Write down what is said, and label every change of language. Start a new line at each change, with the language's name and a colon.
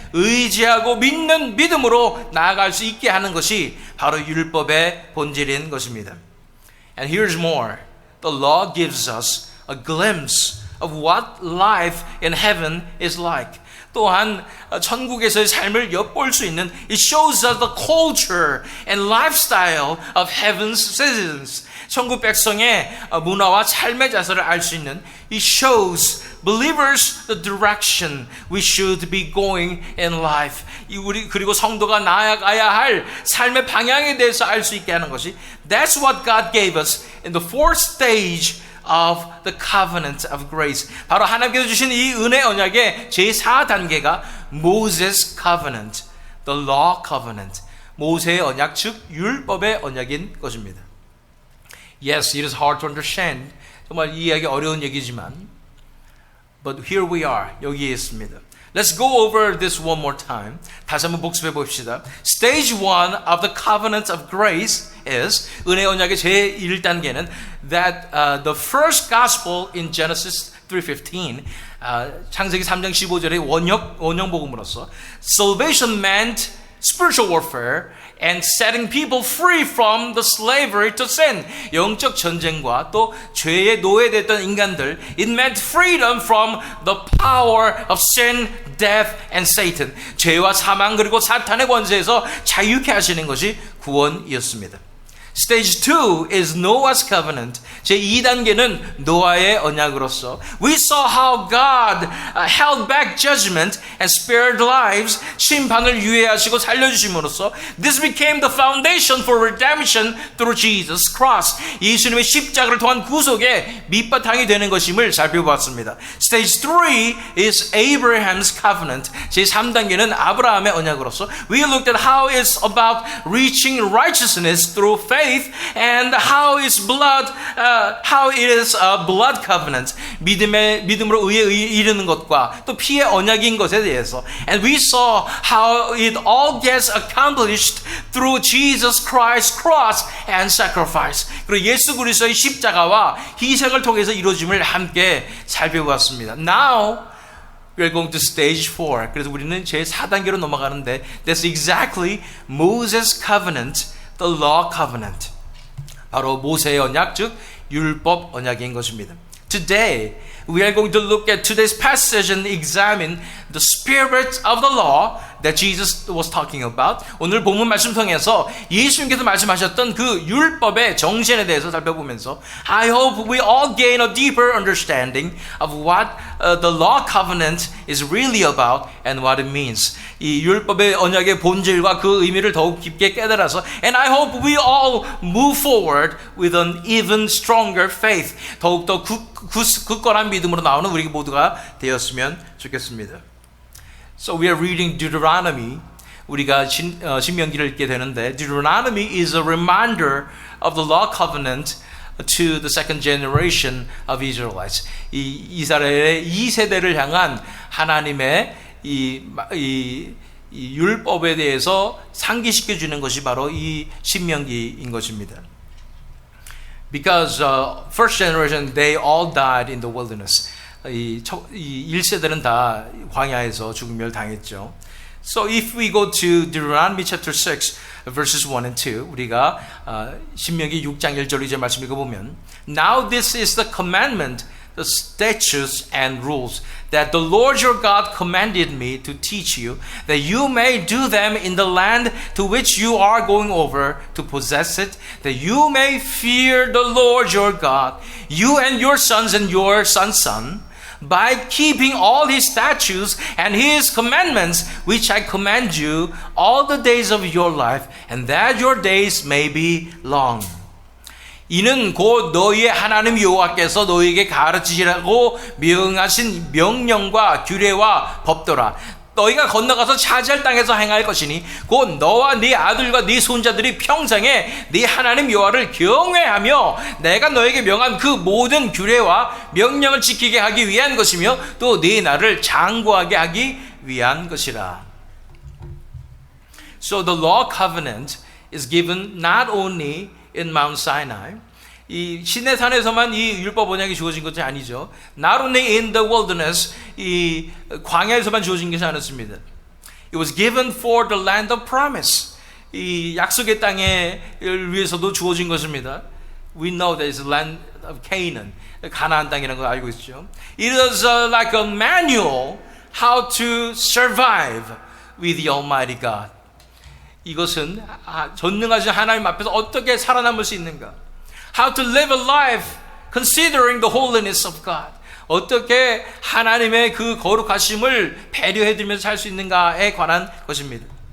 Korean: 의지하고 믿는 믿음으로 나아갈 수 있게 하는 것이 바로 율법의 본질인 것입니다.
English: And here's more. The law gives us a glimpse of what life in heaven is like.
Korean: 또한 천국에서의 삶을 엿볼 수 있는
English: It shows us the culture and lifestyle of heaven's citizens.
Korean: 천국 백성의 문화와 삶의 자세를 알 수 있는
English: It shows believers the direction we should be going in life.
Korean: 그리고 성도가 나아가야 할 삶의 방향에 대해서 알 수 있게 하는 것이
English: That's what God gave us in the fourth stage of the covenant of grace.
Korean: 바로 하나님께서 주신 이 은혜 언약의 제4단계가
English: Moses covenant, the law covenant.
Korean: 모세의 언약, 즉 율법의 언약인 것입니다.
English: Yes, it is hard to understand
Korean: 정말 이해하기 어려운 얘기지만
English: but here we are.
Korean: 여기에 있습니다.
English: Let's go over this one more time.
Korean: 다시 한번 복습해 봅시다.
English: Stage 1 of the covenant of grace is
Korean: 은혜 언약의 제1단계는
English: that the first gospel in Genesis 3:15
Korean: 창세기 3장 15절의 원형 복음으로서
English: salvation meant spiritual warfare and setting people free from the slavery to sin.
Korean: 영적 전쟁과 또 죄에 노예됐던 인간들,
English: it meant freedom from the power of sin, death, and Satan.
Korean: 죄와 사망 그리고 사탄의 권세에서 자유케 하시는 것이 구원이었습니다.
English: Stage 2 is Noah's covenant.
Korean: 제2단계는 노아의 언약으로서
English: We saw how God held back judgment and spared lives.
Korean: 심판을 유예하시고 살려주심으로써
English: This became the foundation for redemption through Jesus' cross.
Korean: 예수님의 십자가를 통한 구속의 밑바탕이 되는 것임을 살펴보았습니다.
English: Stage 3 is Abraham's covenant.
Korean: 제3단계는 아브라함의 언약으로서
English: We looked at how it's about reaching righteousness through faith and how it is a blood covenant.
Korean: 믿음으로 의에 이르는 것과 또 피의 언약인 것에 대해서.
English: And we saw how it all gets accomplished through Jesus Christ's cross and sacrifice.
Korean: 그리고 예수 그리스도의 십자가와 희생을 통해서 이루어짐을 함께 살펴보았습니다.
English: Now we're going to stage 4.
Korean: 그래서 우리는 제4단계로 넘어가는데
English: that's exactly Moses' covenant, the law covenant.
Korean: 바로 모세의 언약, 즉 율법 언약인 것입니다.
English: Today, we are going to look at today's passage and examine the spirit of the law that Jesus was talking about.
Korean: 오늘 본문 말씀 통해서 예수님께서 말씀하셨던 그 율법의 정신에 대해서 살펴보면서
English: I hope we all gain a deeper understanding of what the law covenant is really about and what it means.
Korean: 이 율법의 언약의 본질과 그 의미를 더욱 깊게 깨달아서
English: and I hope we all move forward with an even stronger faith.
Korean: 더욱더 굳건한 믿음으로 나오는 우리 모두가 되었으면 좋겠습니다.
English: So we are reading Deuteronomy.
Korean: 우리가 신명기를 읽게 되는데
English: Deuteronomy is a reminder of the law covenant to the second generation of Israelites.
Korean: 이 이스라엘의 2세대를 향한 하나님의 이 율법에 대해서 상기시켜 주는 것이 바로 이 신명기인 것입니다.
English: Because first generation they all died in the wilderness.
Korean: 이 1세대는 다 광야에서 죽음을 당했죠.
English: So if we go to Deuteronomy chapter 6 verses 1 and 2
Korean: 우리가 신명기 6장 1절 이제 말씀 읽어보면
English: Now this is the commandment, the statutes and rules that the Lord your God commanded me to teach you, that you may do them in the land to which you are going over to possess it, that you may fear the Lord your God, you and your sons and your son's son, by keeping all his statutes and his commandments, which I command you all the days of your life, and that your days may be long.
Korean: 이는 곧 너희의 하나님 여호와께서 너희에게 가르치시라고 명하신 명령과 규례와 법도라. 너희가 건너가서 차지할 땅에서 행할 것이니 곧 너와 네 아들과 네 손자들이 평생에 네 하나님 여호와를 경외하며 내가 너에게 명한 그 모든 규례와 명령을 지키게 하기 위한 것이며 또 네 나를 장구하게 하기 위한 것이라.
English: So the law covenant is given not only in Mount Sinai.
Korean: 이 시내산에서만 이 율법 언약이 주어진 것이 아니죠.
English: Not only in the wilderness,
Korean: 이 광야에서만 주어진 것이 아니었습니다.
English: It was given for the land of promise.
Korean: 이 약속의 땅을 위해서도 주어진 것입니다.
English: We know that it's the land of Canaan.
Korean: 가나안 땅이라는 걸 알고 있죠.
English: It was like a manual how to survive with the Almighty God.
Korean: 이것은 전능하신 하나님 앞에서 어떻게 살아남을 수 있는가?
English: How to live a life considering the holiness of God.
Korean: 어떻게 하나님의 그 거룩하심을 배려해드리면서 살 수 있는가에 관한 것입니다.